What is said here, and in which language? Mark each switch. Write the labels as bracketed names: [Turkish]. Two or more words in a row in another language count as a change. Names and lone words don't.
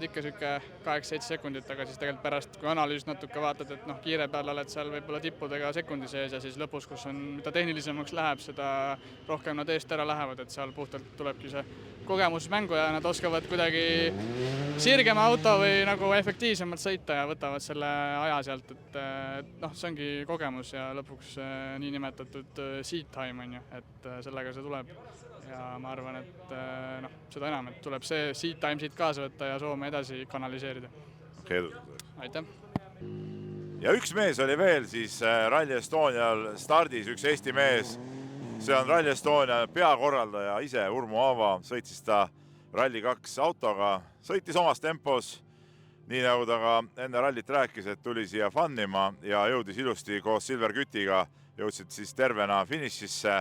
[Estonian] ikka selline 8-7 sekundit, aga siis tegelikult pärast, kui analüüs natuke vaatad, et kiire peal oled seal võib-olla tippudega sekundi sees ja siis lõpus, kus on, mida tehnilisemaks läheb, seda rohkem nad eest ära lähevad, et seal puhtalt tulebki see kogemus mängu ja nad oskavad kuidagi sirgema auto või nagu efektiivsemalt sõita ja võtavad selle aja sealt, et see ongi kogemus ja lõpuks niinimetatud [English] seat time [Estonian] on ju, et sellega see tuleb. Ja ma arvan, et seda enam, et tuleb see [English] seat time [Estonian] siit kaasa võtta ja Soome edasi kanaliseerida. Aitäh! Ja üks mees oli veel siis Rally Estonial stardis, üks Eesti mees. See on Rally Estonia peakorraldaja ise, Urmo Aava, sõitis ta Rally 2 autoga, sõitis omas tempos, nii nagu ta ka enne rallit rääkis, et tuli siia fannima ja jõudis ilusti koos Silver Kütiga, jõudsid siis tervena finišisse.